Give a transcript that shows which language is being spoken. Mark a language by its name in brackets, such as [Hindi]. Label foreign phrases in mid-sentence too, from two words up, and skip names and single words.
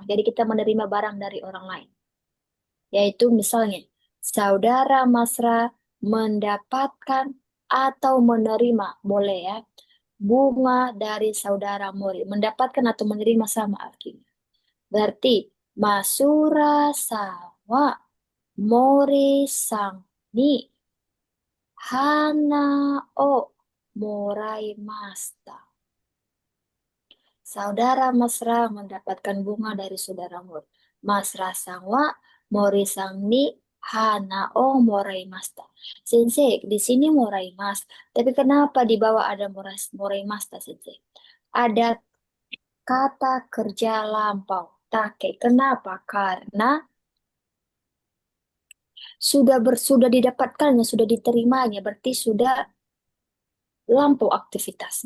[Indonesian] Jadi kita menerima barang dari orang lain. Yaitu misalnya, saudara Masra mendapatkan atau menerima, boleh ya, bunga dari saudara Mori. Mendapatkan atau menerima sama artinya. Berarti, [Japanese] マスラさわ モリさん に 花 を もらいました. [Indonesian] Saudara mesra mendapatkan bunga dari saudara Mori. [Japanese] メスラさんは、モリさんに、花をもらいました. [Indonesian] Sensei, di sini moraimas. Tapi kenapa di bawah ada moraimashita, Sensei? Ada kata kerja lampau. Take. Kenapa? Karena sudah didapatkannya, sudah diterimanya, berarti sudah lampau aktivitasnya.